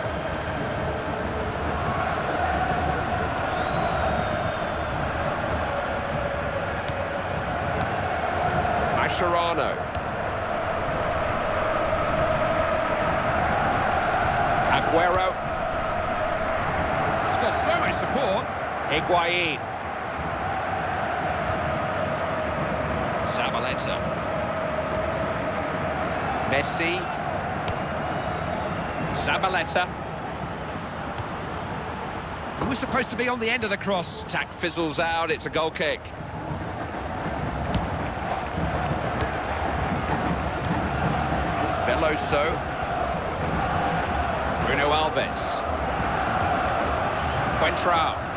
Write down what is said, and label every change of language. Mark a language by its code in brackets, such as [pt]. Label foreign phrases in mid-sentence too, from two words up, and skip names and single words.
[en] Mascherano. Aguero. He's got so much support. Higuain. Zabaleta. Messi. Zabaleta. He was supposed to be on the end of the cross. Attack fizzles out, it's a goal kick. Veloso. Bruno Alves. Quentrao.